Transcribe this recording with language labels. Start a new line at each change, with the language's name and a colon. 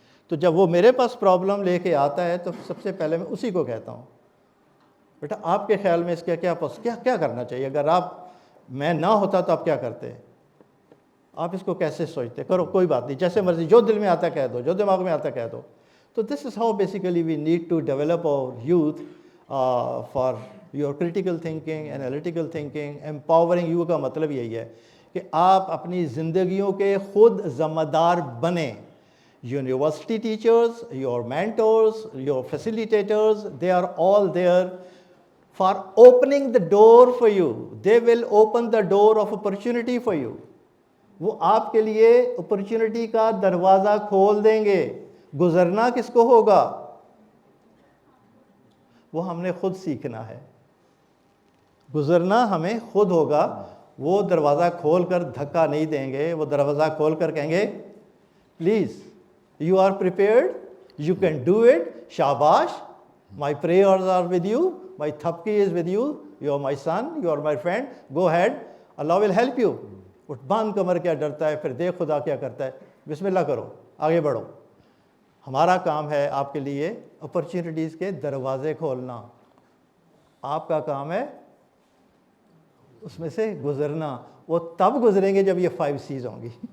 Urdu: تو جب وہ میرے پاس پرابلم لے کے آتا ہے تو سب سے پہلے میں اسی کو کہتا ہوں، بیٹا آپ کے خیال میں اس کا کیا کرنا چاہیے؟ اگر میں نہ ہوتا تو آپ کیا کرتے؟ آپ اس کو کیسے سوچتے؟ کرو، کوئی بات نہیں، جیسے مرضی، جو دل میں آتا کہہ دو، جو دماغ میں آتا کہہ دو.
English: تو this is how basically we need to develop our youth for your critical thinking, analytical thinking. Empowering you
Urdu: کا مطلب یہی ہے کہ آپ اپنی زندگیوں کے خود ذمہ دار بنیں.
English: University teachers, your mentors, your facilitators, they are all there for opening the door for you. They will open the door of opportunity for you.
Urdu: وہ آپ کے لیے اپرچونٹی کا دروازہ کھول دیں گے. گزرنا کس کو ہوگا؟ وہ ہم نے خود سیکھنا ہے. گزرنا ہمیں خود ہوگا. وہ دروازہ کھول کر دھکا نہیں دیں گے، وہ دروازہ کھول کر کہیں گے
English: Please you are prepared, you can do it, shabash, my prayers are with you, my thapki is with you, you are my son, you are my friend, go ahead, Allah will help you.
Urdu: اٹھ باندھ کمر کیا ڈرتا ہے، پھر دیکھ خدا کیا کرتا ہے. بسم اللہ کرو، آگے بڑھو. ہمارا کام ہے آپ کے لیے اپرچونٹیز کے دروازے کھولنا. آپ کا کام ہے اس میں سے گزرنا. وہ تب گزریں گے جب یہ 5 C's ہوں گی.